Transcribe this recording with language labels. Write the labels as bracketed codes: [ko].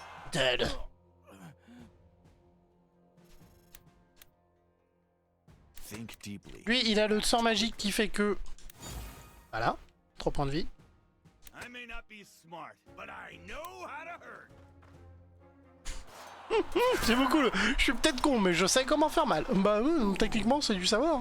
[en] Dead. Think deeply. [fr] Lui, il a le sort magique qui fait que... Voilà, 3 points de vie. [en] I may not be smart, but I know how to hurt. [fr] C'est beaucoup le... Je suis peut-être con, mais je sais comment faire mal. Bah, techniquement, c'est du savoir.